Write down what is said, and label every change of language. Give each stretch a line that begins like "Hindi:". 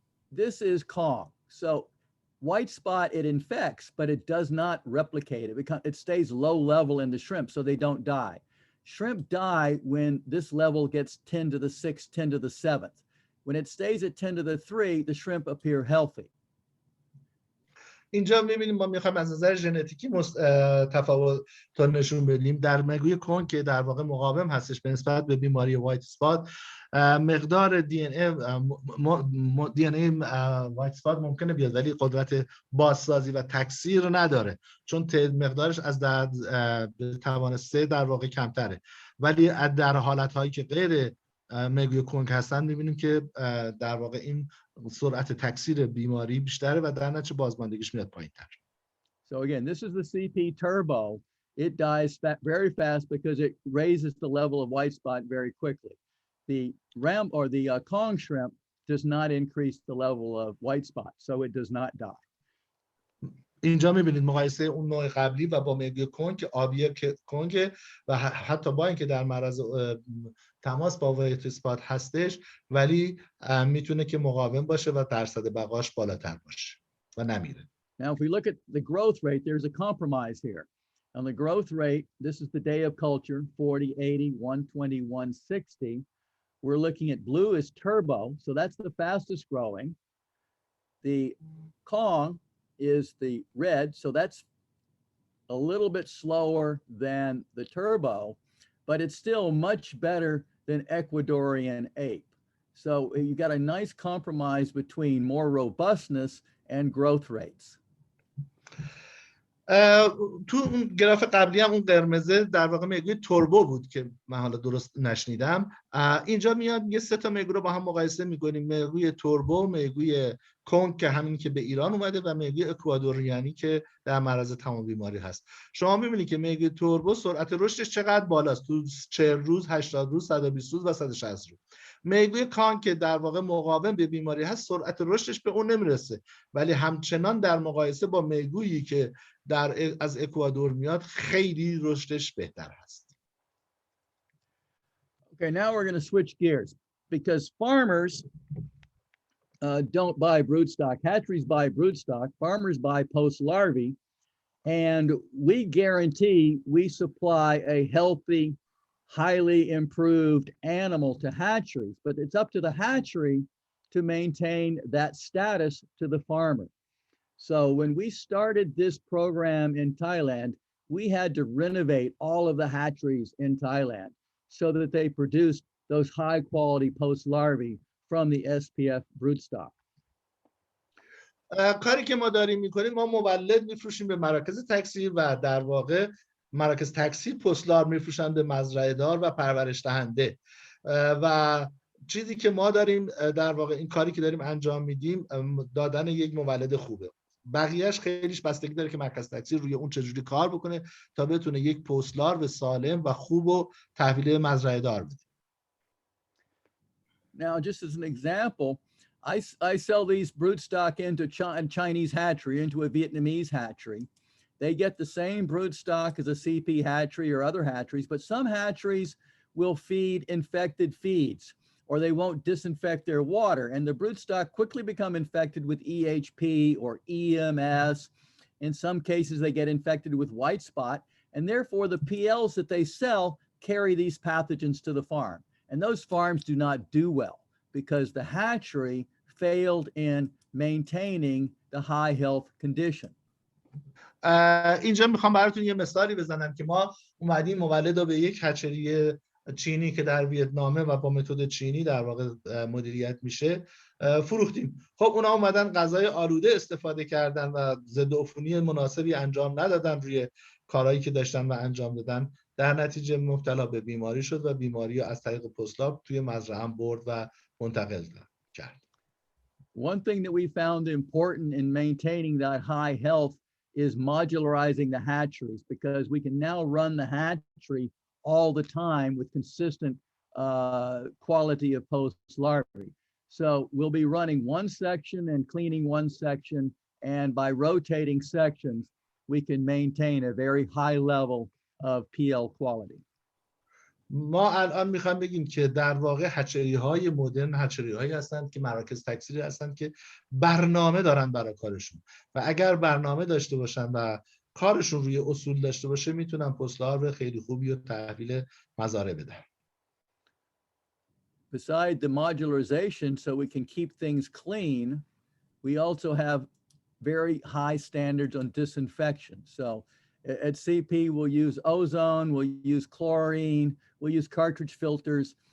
English: This is Kong. So white spot, it infects, but it does not replicate. It stays low level in the shrimp, so they don't die. Shrimp die when this level gets 10 to the 6th, 10 to the 7th. When it stays at 10 to the 3, the shrimp appear healthy.
Persian: اینجا می‌بینیم ما می‌خوایم از نظر ژنتیکی تفاوت تا نشون بدیم. در مگوی کون که در واقع مقاوم هستش به نسبت به بیماری وایت اسپات، مقدار دی ان ای وایت اسپات ممکنه بیاد ولی قدرت بازسازی و تکثیر نداره، چون مقدارش از توان 3 در واقع کمتره. ولی در حالت‌هایی که غیر مگوی کونگ هستن می‌بینیم که در واقع این سرعت تکثیر بیماری بیشتره و در نتیجه بازماندگیش میاد پایین‌تر.
English: So again, this is the CP turbo. It dies very fast because it raises the level of white spot very quickly. The ram or the Kong shrimp does not increase the level of white spot, so it does not die.
Persian: اینجا می‌بینید مقایسه اون نوع قبلی و با مگوی کونگ که آبی کونگ و حتی با اینکه در معرض تماس با وایت اسپات هستش ولی میتونه که مقاوم باشه و درصد بقاش بالاتر باشه و نمیره.
English: Now, if we look at the growth rate, there's a compromise here. On the growth rate, this is the day of culture, 40, 80, 120, 160. We're looking at blue is turbo, so that's the fastest growing. The Kong is the red, so that's a little bit slower than the turbo, but it's still much better than Ecuadorian ape. So you got a nice compromise between more robustness and growth rates.
Persian: تو اون گراف قبلی هم اون قرمزه در واقع مگوی توربو بود که من حالا درست نشنیدم. اینجا میاد یه 3 تا مگو رو با هم مقایسه میکنیم، مگوی توربو، مگوی کونگ که همین که به ایران اومده و مگوی اکوادوریانی که در معرض تمام بیماری هست. شما میبینید که مگوی توربو سرعت رشدش چقدر بالاست، تو 40 روز، 80 روز، 120 روز و 160 روز. مگوی کانگ که در واقع مقاوم به بیماری هست سرعت رشدش به اون نمیرسه، ولی همچنان در مقایسه با مگویی که از اکوادور میاد خیلی رشدش بهتر هست.
English: Okay, now we're going to switch gears because farmers don't buy broodstock. Hatcheries buy broodstock. Farmers buy post larvae, and we guarantee we supply a healthy, highly improved animal to hatcheries, but it's up to the hatchery to maintain that status to the farmer. So when we started this program in Thailand, we had to renovate all of the hatcheries in Thailand so that they produced those high quality post larvae from the SPF broodstock.
Persian: کاری که ما داریم میکنیم، ما مولد میفروشیم به مراکز تکثیر و در واقع مراکز تکثیر پست لارو میفروشن به مزرعه دار و پرورش دهنده و چیزی که ما داریم در واقع این کاری که داریم انجام میدیم دادن یک مولد خوبه. بقیهش خیلیش بستگی داره که مرکز تکثیر روی اون چجوری کار بکنه تا بتونه یک پست لارو سالم و خوب و تحویل مزرعه دار بده.
English: Now, just as an example, I sell these broodstock into a Chinese hatchery, into a Vietnamese hatchery. They get the same broodstock as a CP hatchery or other hatcheries, but some hatcheries will feed infected feeds, or they won't disinfect their water, and the broodstock quickly become infected with EHP or EMS. In some cases, they get infected with white spot, and therefore the PLs that they sell carry these pathogens to the farm. And those farms do not do well because the hatchery failed in maintaining the high health condition.
Persian: اینجا میخوام براتون یه مثالی بزنم که ما اومدیم مولد رو به یک هچری چینی که در ویتنامه و با متد چینی در واقع مدیریت میشه فروختیم. خب اونا اومدن غذای آلوده استفاده کردن و ضد عفونی مناسبی انجام ندادن روی کارهایی که داشتن و انجام دادن، در نتیجه مبتلا به بیماری شد و بیماری از طریق پستاپ توی مزرعه برد و منتقل کرد.
English: One thing that we found important in maintaining that high health is modularizing the hatcheries, because we can now run the hatchery all the time with consistent quality of post larvae. So we'll be running one section and cleaning one section, and by rotating sections, we can maintain a very high level of PL quality.
Persian: ما الان میخوام بگیم که در واقع هچری های مدرن هچری هایی هستند که مراکز تکثیری هستند که برنامه دارن برای کارشون و اگر برنامه داشته باشن و کارشون روی اصول داشته باشه میتونن پست لارو خیلی خوبی رو تحویل مزارع بدن.
English: Besides the modularization, so we can keep things clean, we also have very high standards on disinfection. So at CP, we'll use ozone, we'll use chlorine, we'll use cartridge filters.